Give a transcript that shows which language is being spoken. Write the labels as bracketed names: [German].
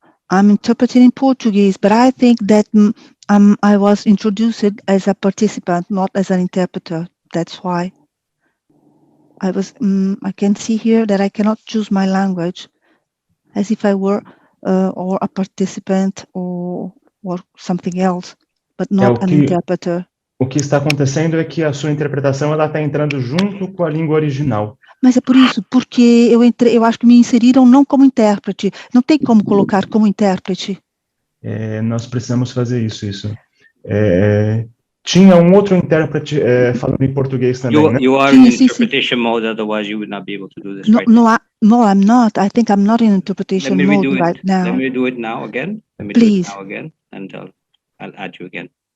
[English] I'm interpreting in Portuguese, but I think that I was introduced as a participant, not as an interpreter. That's why I was. I can see here that I cannot choose my language, as if I were or a participant or something else, but not an interpreter. [Portuguese] O que está acontecendo é que a sua interpretação ela está entrando junto com a língua original. Mas é por isso, porque eu acho que me inseriram não como intérprete. Não tem como colocar como intérprete. Nós precisamos fazer isso. Tinha outro intérprete falando em português também, né? [English] You are in interpretation mode, otherwise you would not be able to do this right now. No, I'm not. I think I'm not in interpretation mode right now. Let me do it now again. Please. Do it now again, and I'll add you again.